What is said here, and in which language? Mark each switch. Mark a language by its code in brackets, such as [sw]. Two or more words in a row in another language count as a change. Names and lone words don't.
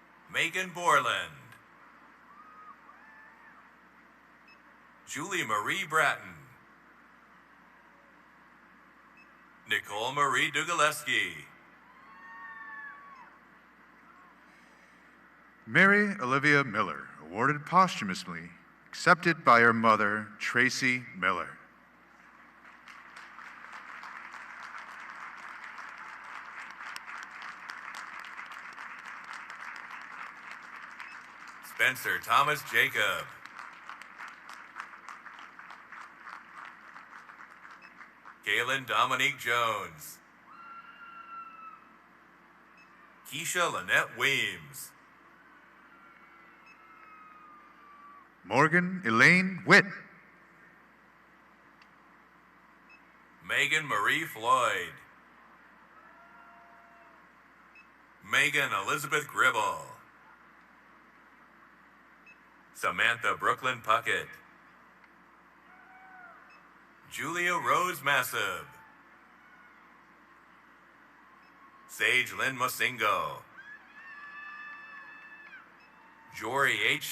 [en] Megan Borland, Julie Marie Bratton, Nicole Marie Dugaleski, Mary Olivia Miller, awarded posthumously, accepted by her mother, Tracy Miller. Spencer Thomas Jacob, Kaylin Dominique Jones, Keisha Lynette Weems, Morgan Elaine Witt, Megan Marie Floyd, Megan Elizabeth Gribble, Samantha Brooklyn Puckett, Julia Rose Massib, Sage Lynn Mosingo, Jory H.